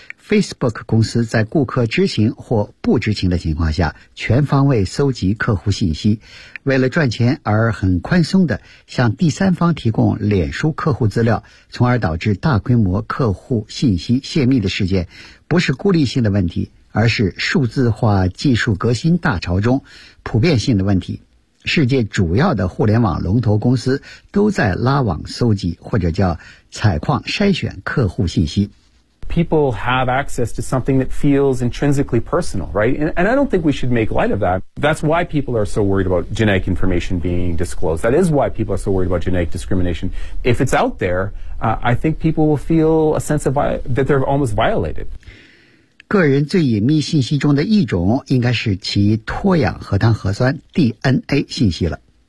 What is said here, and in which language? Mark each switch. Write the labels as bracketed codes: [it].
[zh] Facebook 公司在顾客知情或不知情的情况下全方位搜集客户信息，为了赚钱而很宽松地向第三方提供脸书客户资料，从而导致大规模客户信息泄密的事件，不是孤立性的问题，而是数字化技术革新大潮中普遍性的问题。世界主要的互联网龙头公司都在拉网搜集或者叫采矿筛选客户信息。 [en] People have access to something that feels intrinsically personal, right? And I don't think we should make light of that. That's why people are so worried about genetic information being disclosed. That is why people are so worried about genetic discrimination. If it's out there, I think people will feel a sense of that they're almost violated. [zh] 个人最隐秘信息中的一种应该是其脱氧核糖核酸 DNA 信息了。